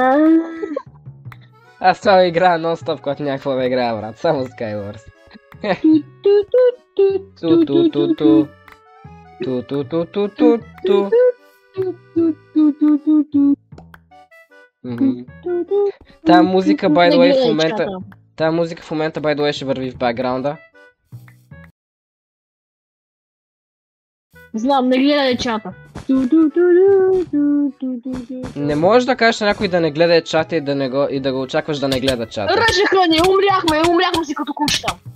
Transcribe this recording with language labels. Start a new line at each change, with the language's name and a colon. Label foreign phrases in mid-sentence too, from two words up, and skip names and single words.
Bulgarian: Аз само играя нон-стоп, когато някакво да играя, брат. Само Skywars. Тая музика,
English: by the way, by the way,
Bulgarian: ще върви в бекграунда. Знам, не гледай чата. Не можеш да кажеш на някой да не гледа чата и да го очакваш да не гледа чата. Ръжеха ни, умряхме си като кучета.